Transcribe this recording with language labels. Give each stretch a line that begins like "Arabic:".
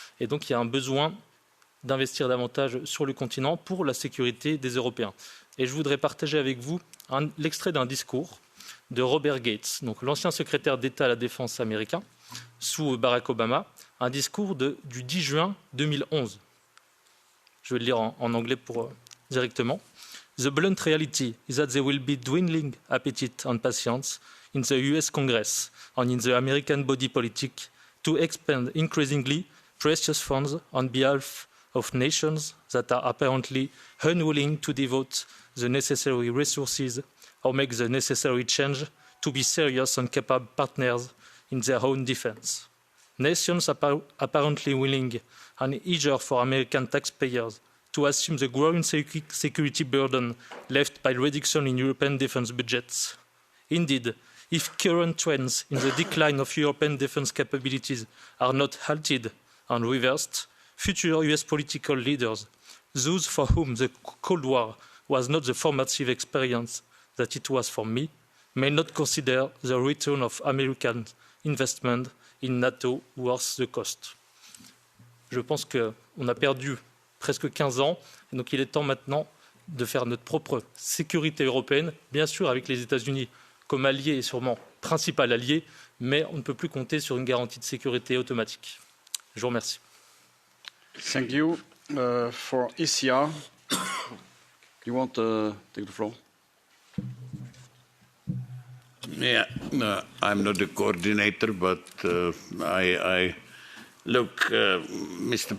French: Et donc il y a un besoin d'investir davantage sur le continent pour la sécurité des Européens. Et je voudrais partager avec vous l'extrait d'un discours de Robert Gates, donc l'ancien secrétaire d'État à la Défense américain, sous Barack Obama, un discours du 10 juin 2011. Je vais le lire en anglais directement.
English: The blunt reality is that there will be dwindling appetite and patience in the US Congress and in the American body politic to expend increasingly precious funds on behalf of nations that are apparently unwilling to devote the necessary resources or make the necessary change to be serious and capable partners in their own defense. Nations apparently willing and eager for American taxpayers to assume the growing security burden left by reduction in European defense budgets. Indeed, if current trends in the decline of European defense capabilities are not halted and reversed, future US political leaders, those for whom the Cold War was not the formative experience that it was for me, may not consider the return of American investment in NATO worth the cost.
French: Je pense qu'on a perdu presque 15 ans, et donc il est temps maintenant de faire notre propre sécurité européenne, bien sûr avec les États-Unis comme allié et sûrement principal allié, mais on ne peut plus compter sur une garantie de sécurité automatique. Je vous remercie.
English: Thank you. For ECR, you want to take the floor? Yeah, I'm not a coordinator, but look, Mr.